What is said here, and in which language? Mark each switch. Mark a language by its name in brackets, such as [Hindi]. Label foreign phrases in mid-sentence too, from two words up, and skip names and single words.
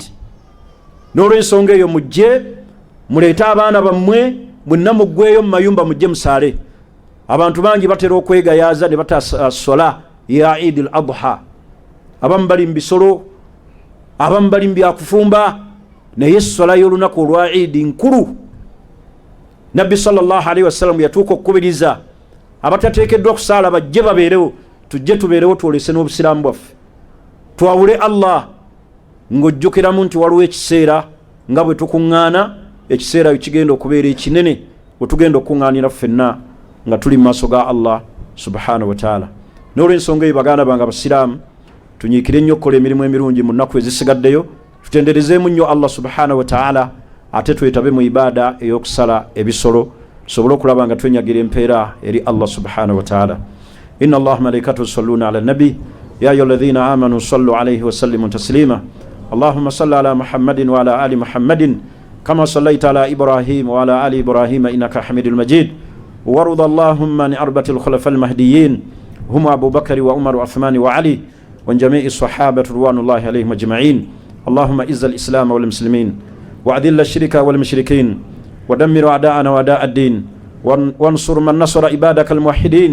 [Ganda] N'olw'ensonga eyo mujje muleete abaana bammwe mwenna muggweyo mu mayumba mujje musaale. Abantu bangi batera okwegayaaza ne batasola ya Eid al-Adha. Abamu bali mu bisolo, abamu bali mu byakufumba, naye essola y'olunaku olwa Eid nkulu. Nabbi [Arabic] صلى الله عليه وسلم [Ganda] yatuuka okukubiriza abatateekeddwa okusaala bajje babeerewo, tujje tubeerewo twolese n'obusiraamu bwaffe, twawule Allah ng'ojjukiramu nti waliwo ekiseera nga bwe tukuŋŋaana, ekiseera kigenda okubeera ekinene bwe tugenda okuŋŋaanira ffenna nga tuli mu maaso ga Allah [Arabic] سبحانه وتعالى. [Ganda] N'olw'ensonga eyo baganda bange abasiraamu tunyiikire nnyo okukola emirimu emirungi mu nnaku ezisigaddeyo, tutenderezeemu nnyo Allah [Arabic] سبحانه وتعالى, [Ganda] ate twetabe mu ibaada ey'okusala ebisolo tusobole okulaba nga twenyagira empeera eri Allah [Arabic] سبحانه وتعالى. إن الله وملائكته يصلون على النبي يا أيها الذين آمنوا صلوا عليه وسلموا تسليما. اللهم صل على محمد وعلى آل محمد كما صليت على إبراهيم وعلى آل إبراهيم إنك حميد مجيد. وارض اللهم عن أربعة الخلفاء المهديين هم أبو بكر وعمر وعثمان وعلي وعن جميع الصحابة رضوان الله عليهم أجمعين. اللهم إعز الإسلام والمسلمين وأذل الشرك والمشركين ودمر أعداءنا وأعداء الدين وانصر من نصر عبادك الموحدين.